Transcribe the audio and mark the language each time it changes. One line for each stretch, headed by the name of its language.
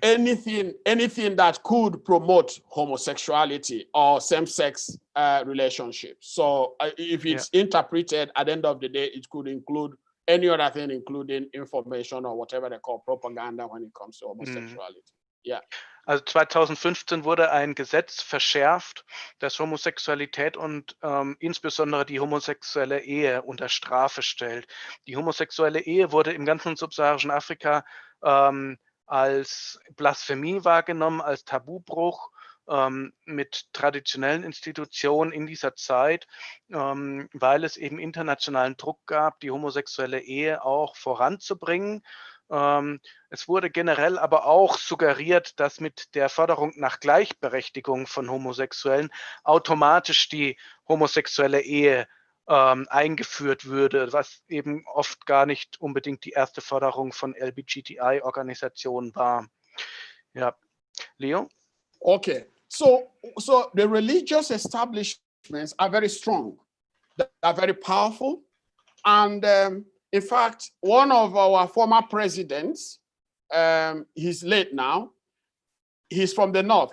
English: anything that could promote homosexuality or same-sex relationships. So if it's interpreted at the end of the day, it could include any other thing, including information or whatever they call propaganda when it comes to homosexuality. Yeah.
German: Also 2015 wurde ein Gesetz verschärft, das Homosexualität und insbesondere die homosexuelle Ehe unter Strafe stellt. Die homosexuelle Ehe wurde im ganzen subsaharischen Afrika als Blasphemie wahrgenommen, als Tabubruch mit traditionellen Institutionen in dieser Zeit, weil es eben internationalen Druck gab, die homosexuelle Ehe auch voranzubringen. Es wurde generell aber auch suggeriert, dass mit der Forderung nach Gleichberechtigung von Homosexuellen automatisch die homosexuelle Ehe eingeführt würde, was eben oft gar nicht unbedingt die erste Forderung von LGBTI-Organisationen war. Ja, Leo?
English: Okay, so the religious establishments are very strong. They are very powerful, and in fact, one of our former presidents, he's late now, he's from the north.